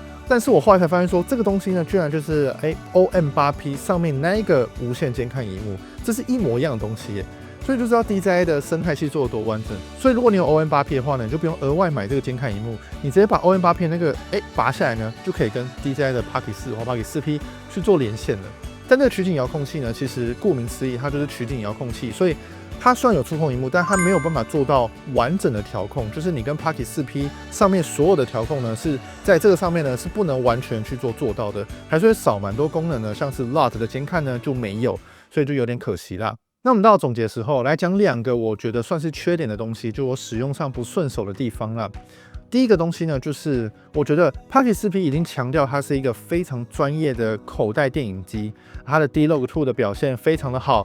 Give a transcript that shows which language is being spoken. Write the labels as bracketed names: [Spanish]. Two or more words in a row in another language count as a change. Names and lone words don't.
[Chinese] 但是我後來才發现說，這個東西呢，居然就是OM8P 上面那一個無線監看螢幕，這是一模一樣的東西耶。所以就知道 DJI 的生態系做得多完整。所以如果你有 OM8P 的話呢，你就不用額外買這個監看螢幕，你直接把 OM8P 那個拔下來呢，就可以跟 DJI 的 Pocket 4或 Pocket 4P 去做連線了。但這個取景遙控器呢，其實顧名思義，它就是取景遙控器，所以它雖然有觸控螢幕，但它沒有辦法做到完整的調控，就是你跟 Pocket 4P 上面所有的調控呢，是在這個上面呢是不能完全去做到的，還是會少蠻多功能呢，像是 LUT 的監看呢就沒有，所以就有點可惜啦。那我們到總結的時候來講2個我覺得算是缺點的東西，就我使用上不順手的地方啦。第一個東西呢，就是我覺得 Pocket 4P 已經強調它是一個非常專業的口袋電影機，它的 D-Log2 的表現非常的好。